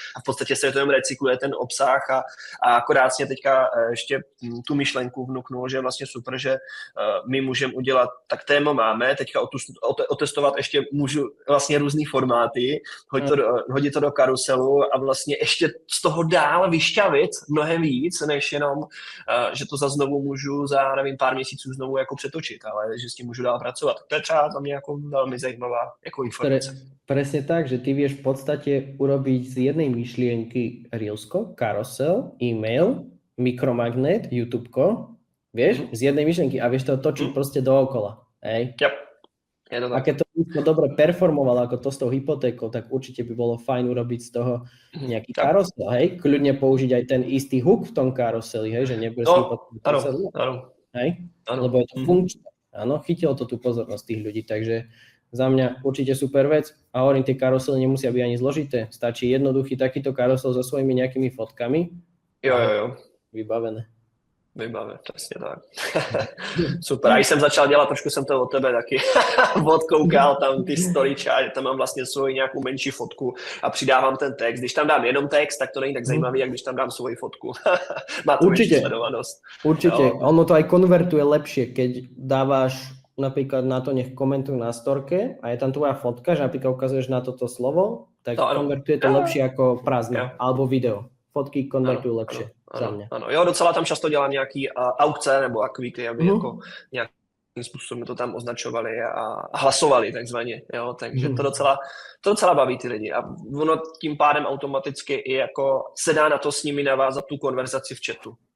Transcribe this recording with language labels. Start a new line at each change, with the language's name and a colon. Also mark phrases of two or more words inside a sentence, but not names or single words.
Czech: v podstatě se to jen recykluje ten obsah a akorát mě teďka ještě tu myšlenku vnuknul, že je vlastně super, že my můžeme udělat, tak téma máme, teďka otestovat ještě můžu vlastně různý formáty, hodit to do karuselu a vlastně ještě z toho dál vyšťavit mnohem víc, než jenom, že to za znovu můžu za, nevím, pár měsíců znovu jako přetočit, ale že s tím můžu dál pracovat. To je třeba za mě jako velmi zajímavá jako informace.
Slovak: Presne tak, že ty vieš v podstate urobiť z jednej myšlienky Reelsko, karusel, e-mail, mikromagnet, YouTubeko, vieš, z jednej myšlienky a vieš to točiť proste dookola, hej? Yep. Je to tak. A keď to dobre performovalo ako to s tou hypotékou, tak určite by bolo fajn urobiť z toho nejaký karusel, hej? Kľudne použiť aj ten istý hook v tom karuseli, hej? Že nebude si hypotéku. Áno. Hej? Lebo je to funkčné. Áno, chytilo to tú pozornosť tých ľudí, takže za mňa určite super vec. A hovorím, tie karusely nemusia byť ani zložité. Stačí jednoduchý takýto karusel so svojimi nejakými fotkami.
Czech: Jo.
Slovak: Vybavené.
Czech: Přesně tak. Super. A když jsem začal dělat, trošku jsem to od tebe taky odkoukal, tam ty
English: story chat,
Czech: tam mám vlastně svoji nějakou menší fotku a přidávám ten text. Když tam dám jenom text, tak to není tak zajímavý, jak když tam dám svoji fotku. Má to určitě sledovanost. Určitě. Jo.
Slovak: Ono to aj konvertuje lepšie, keď dáváš napríklad na to, nech komentujú na storke a je tam tvoja fotka, že napríklad ukazuješ na toto slovo, tak konvertuje to lepšie ako prázdne, alebo video. Fotky konvertujú lepšie za mňa.
Czech: Ano, jo, docela tam často dělám nějaký aukce nebo akvíky, aby jako nějakým způsobem to tam označovali a hlasovali takzvaně, jo, takže to docela baví ty lidi a ono tím pádem automaticky i jako se dá na to s nimi navázat tu konverzaci v chatu.